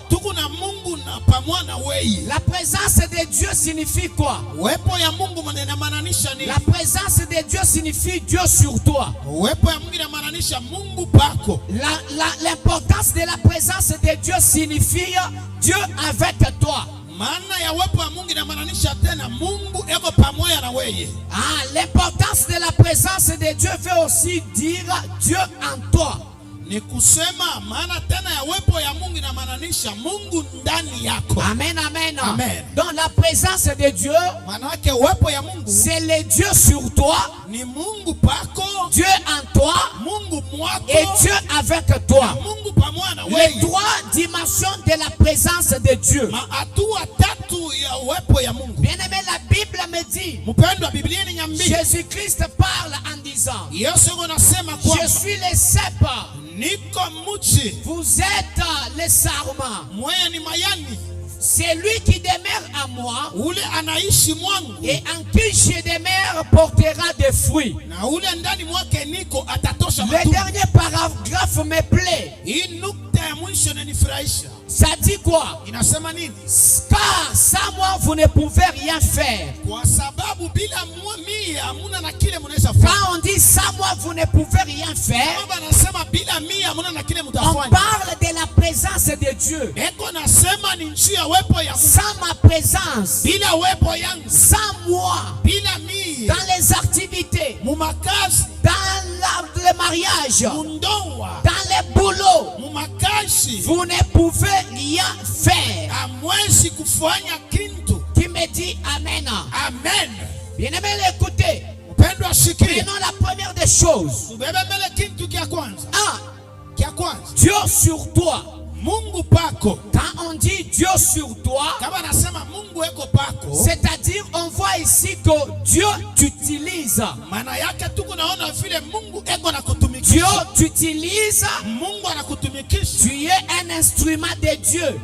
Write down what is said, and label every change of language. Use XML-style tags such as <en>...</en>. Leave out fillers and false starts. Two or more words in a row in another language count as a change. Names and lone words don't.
<sw>Tuko na Mungu na pamoja na wewe.</sw> <fr>La présence de Dieu signifie quoi?</fr> <sw>Wepo ya Mungu inamaanisha nini?</sw> <fr>La présence de Dieu signifie Dieu sur toi.</fr> <sw>Wepo ya Mungu inamaanisha Mungu pako.</sw> <fr>L'importance de la présence de Dieu signifie Dieu avec toi.</fr> <sw>Maana ya wepo ya Mungu inamaanisha tena Mungu eko pamoja na wewe.</sw> <fr>Ah, l'importance de la présence de Dieu veut aussi dire Dieu en toi.</fr> <sw>Ni kusema maana tena ya wepo ya Mungu inamaanisha Mungu ndani yako. Amen, amen. Amen.</sw> <fr>Donc la présence de Dieu,</fr> <sw>Maana yake wepo ya Mungu</sw> <fr>c'est le Dieu sur toi,</fr> <sw>ni Mungu pako,</sw> <fr>Dieu en toi</fr> <sw>Mungu mwako,</sw> <fr>et Dieu avec</fr> <sw>na</sw> <fr>toi.</fr> <sw>Mungu pamoja na</sw> <fr>Les</fr> <sw>wewe.</sw> <fr>trois dimensions de la présence de Dieu.</fr> <sw>Hatua tatu ya wepo ya Mungu.</sw> <fr>Bien aimé, la Bible me dit,</fr> <sw>Mpendwa, Biblia inaniambia</sw> <fr>Jésus-Christ parle en disant,</fr> <sw>Yesu anasema</sw> <fr>je</fr> <sw>kwamba</sw> <fr>suis le cep,</fr> <sw>niko mchi,</sw> <fr>vous êtes les sarments.</fr> <sw>mweye ni mayani.</sw> <fr>C'est lui qui demeure en moi</fr> <sw>ule anaishi mwangu,</sw> <fr>et en qui je demeure portera des fruits.</fr> <sw>na ule ndani mwake niko atatosha</sw> <fr>Le</fr> <sw>matunda.</sw> <fr>dernier paragraphe me plaît.</fr> <sw>Hii nukta ya mwisho inanifurahisha.</sw> <fr>Ça dit quoi?</fr> <sw>Inasema nini?</sw> <fr>Car sans moi vous ne pouvez rien faire.</fr> <sw>Kwa sababu bila mimi hamuna na kile mnaweza fanya.</sw> <fr>Quand on dit sans moi vous ne pouvez rien faire,</fr> <sw>Baba anasema bila mimi hamuna na kile</sw> <fr>on</fr> <sw>mtafanya.</sw> <fr>parle de la présence de Dieu.</fr> <sw>Eko nasema ni njia wepo ya Mungu.</sw> <fr>Sans ma présence,</fr> <sw>Bila wepo yangu,</sw> <fr>sans moi,</fr> <sw>bila mimi,</sw> <fr>dans les activités,</fr> <sw>mumakazi,</sw> <fr>dans le mariage,</fr> <sw>mundoa,</sw> <fr>dans les boulots,</fr> <sw>mumakazi,</sw> <fr>vous ne pouvez rien faire.</fr> <sw>hamwezi kufanya kitu.</sw> <fr>Qui me dit Amen? Amen. Bien-aimé, écoutez.</fr> <sw>Mpendwa shikilia.</sw> <fr>Prenons la première des choses.</fr> <sw>Ubebe mbele kitu kia kwanza. Kia kwanza.</sw> <fr>Dieu sur toi.</fr> <sw>Mungu pako.</sw> <fr>Quand on dit Dieu sur toi,</fr> <sw>Kama nasema Mungu eko pako,</sw> <fr>c'est-à-dire on voit ici que Dieu t'utilise.</fr> <sw>maana yake tuko naona vile Mungu eko na kutumikisha.</sw> <fr>Dieu t'utilise.</fr> <sw>Mungu anakutumikisha.</sw> <fr>Tu es un instrument de Dieu.</fr>